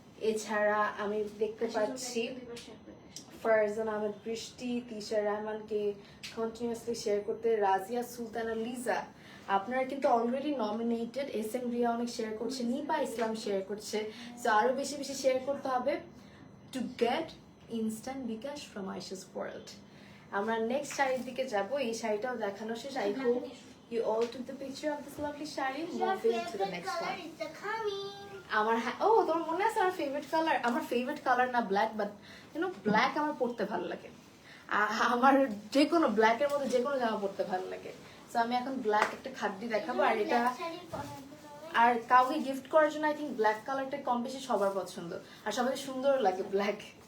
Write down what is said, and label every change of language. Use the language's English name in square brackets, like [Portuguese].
[Bangla] এছাড়া আমি দেখতে পাচ্ছি ফারজানা আহমেদ বৃষ্টি তিশা রহমানকে কন্টিনিউয়াসলি শেয়ার করতে, রাজিয়া সুলতানা লিজা আপনারা কিন্তু already nominated. S M Riya অনেক শেয়ার করছে, নিপা ইসলাম শেয়ার করছে। সো আরো বেশি বেশি শেয়ার করতে হবে [English] To get instant bKash from Ayesha's world. [Bangla] আমরা নেক্সট শাড়ির দিকে যাব। এই শাড়িটাও দেখানো শেষ। [English] I hope you all took the picture of this lovely sari. Moving to the next one. [Bangla] আমার ও তোমার মনে আছে আমার ফেভারিট কালার, আমার ফেভারিট কালার না ব্ল্যাক, বাট ব্ল্যাক আমার পরতে ভালো লাগে। আমার যে কোনো ব্ল্যাকের মধ্যে যে কোনো জামা পরতে ভালো লাগে। তো আমি এখন ব্ল্যাক একটা খাদ্য দেখাবো, আর এটা আর কাউকে গিফট করার জন্য [English] I think [Bangla] ব্ল্যাক কালারটা কম বেশি সবার পছন্দ, আর সবাই সুন্দর লাগে ব্ল্যাক।